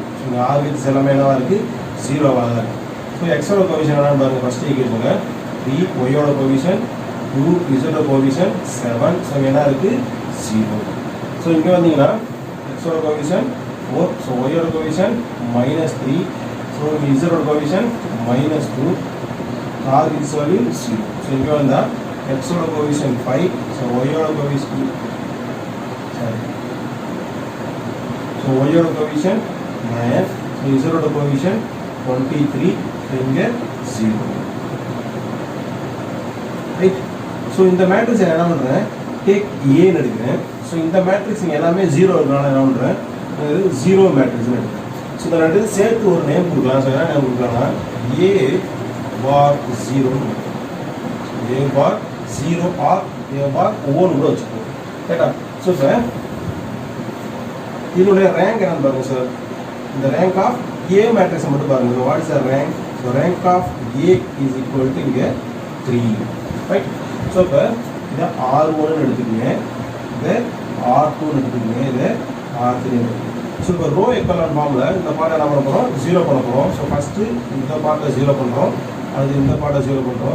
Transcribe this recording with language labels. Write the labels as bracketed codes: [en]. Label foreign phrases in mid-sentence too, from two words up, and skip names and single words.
[ta] ஸோ இந்த ஆர்ஹெச்எஸ் எல்லாமே என்னவா இருக்குது ஜீரோவாக தான் இருக்குது. ஸோ எக்ஸோட கோவிஷன் என்னன்னு பாருங்கள். [en] first equation [ta] 3 ஒய்யோட கோவிஷன் 2 இசரோட கோவிஷன் 7. ஸோ என்ன இருக்குது 0. ஸோ இங்கே வந்தீங்கன்னா எக்ஸோட கோவிஷன் 4. ஸோ ஒய்யோட கோவிஷன் -3. [en] So, zero coefficient -2, RHS value 0. So, here on the X coefficient 5, so Y coefficient, sorry. So, Y coefficient 9, so Z coefficient 23, so here 0. Right? So, in the matrix, take A. So, in the matrix, 0 0 matrix. So, the [ta] ரெண்டு சேர்த்து ஒரு நேம் கொடுக்கலாம். ஸோ என்ன நேம் கொடுக்கலாம்னா [en] A bar 0 A bar 0 or A bar 1 [ta] கூட வச்சுக்கோங்க. ரைட்டா? ஸோ இப்போ இதனுடைய ரேங்க் என்னன்னு பாருங்க சார். இந்த [en] rank of A matrix [ta] மட்டும் பாருங்க. [en] what is the rank? so rank of A is equal to இங்கே 3. right? [ta] ஸோ இப்போ இதை R1 எடுத்துக்கோங்க, இதை R2 எடுத்துக்கோங்க, இதை R3 எடுத்துக்கோங்க. ஸோ இப்போ [en] row echelon form [ta] இந்த பாட்டை என்ன பண்ண போகிறோம் 0 பண்ண போகிறோம். ஸோ ஃபஸ்ட்டு இந்த பாட்டை 0 பண்ணுறோம், அது இந்த பாட்டை 0 பண்ணுறோம்.